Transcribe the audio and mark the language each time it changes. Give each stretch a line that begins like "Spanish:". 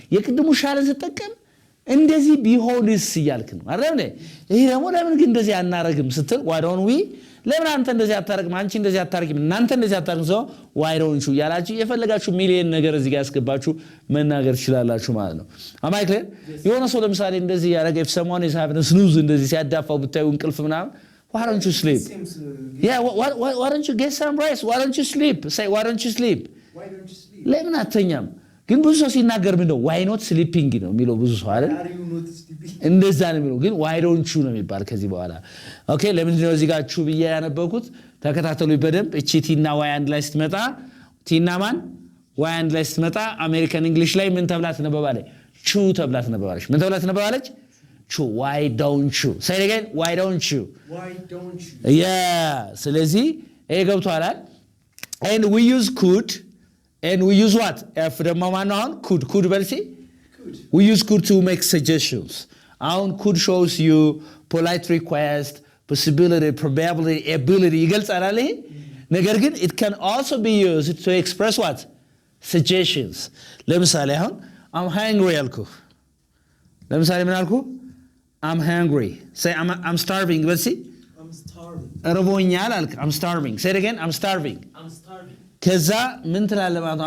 Amharic: የቅድሙ ሻለን ስጠቀም እንደዚህ ቢሆንስ እያልክ ነው አይደል? ይሄ ደግሞ ለምን ግን እንደዚህ አናረግም ስትል
English: why don't we
Amharic: ለምን አንተ እንደዚህ አታረግም? አንቺ እንደዚህ አታረግም? እናንተ እንደዚህ አታረግም? ሰው
English: why don't you
Amharic: ያላችሁ የፈለጋችሁ ሚሊየን ነገር እዚህ ጋር ያስገባችሁ መናገር ትችላላችሁ ማለት ነው።
English: Am I clear?
Amharic: የሆነ ሰው ለምሳሌ እንደዚህ ያረገ
English: if someone is having a snooze
Amharic: እንደዚህ ሲያዳፋው ብታዩ እንቅልፍ ምናምን
English: why don't you sleep? Yeah, why don't you get some rest? Why don't you sleep? Say why don't you sleep? Why don't you sleep?
Amharic: ለምን አተኛም? ግን ብዙ ሰው ሲናገር ምንድነው
English: why not sleeping
Amharic: ነው የሚለው ብዙ ሰው አይደል? እንደዛ ነው የሚለው ግን
English: why don't you
Amharic: ነው የሚባል ከዚህ በኋላ ኦኬ። ለምንድን ነው እዚህ ጋር ቹ ብዬ ያነበብኩት? ተከታተሉ በደንብ። እቺ ቲና ዋይ አንድ ላይ ስትመጣ ቲና ማን ዋይ አንድ ላይ ስትመጣ አሜሪካን እንግሊሽ ላይ ምን ተብላ ትነበባለች? ቹ ተብላ ትነበባለች። ምን ተብላ ትነበባለች?
English: ቹ why don't you say it again why don't you yeah
Amharic: ስለዚህ ይሄ ገብቷል።
English: and we use could and we use what if
Amharic: ደግሞ ማን አሁን
English: could
Amharic: በልሲ
English: we use could to make suggestions.
Amharic: አሁን
English: could shows you polite request, possibility, probability, ability
Amharic: ይገልጻል አይደል? ነገር ግን
English: it can also be used to express what suggestions.
Amharic: ለምሳሌ አሁን
English: I'm hungry
Amharic: አልኩ። ለምሳሌ ምን አልኩ?
English: I'm hungry. Say I'm starving. Let's see. I'm starving.
Amharic: እርቦኛል አልክ።
English: I'm starving. Say it again. I'm starving.
Amharic: ከዛ ምን ትላለህ ማለት ነው?